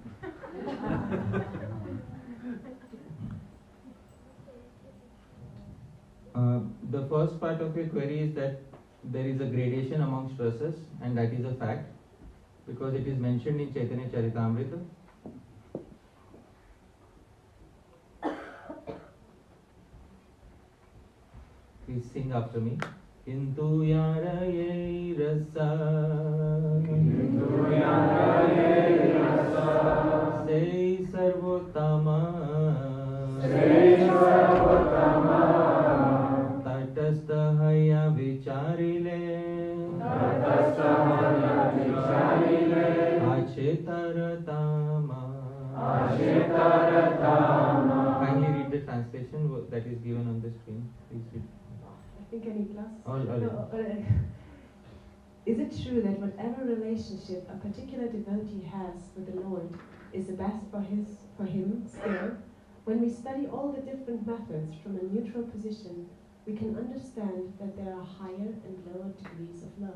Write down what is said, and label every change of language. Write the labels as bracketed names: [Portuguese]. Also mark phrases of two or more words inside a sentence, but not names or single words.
[English] The first part of your query is that there is a gradation amongst rasas, and that is a fact because it is mentioned in Chaitanya Charitamrita. Please sing after me. [Bangla] কিন্তু যার যে রস, কিন্তু যার যে রস, সেই সর্বোত্তম, সেই সর্বোত্তম, তটস্থ হয় বিচারিলে, তটস্থ হয় বিচারিলে, আছে তরতম, আছে তরতম. [English] Kindly read the translation that is given on the screen. Please read. I think I need glasses. No, is it true that whatever relationship a particular devotee has with the Lord is the best for him still? When we study all the different methods from a neutral position, we can understand that there are higher and lower degrees of love.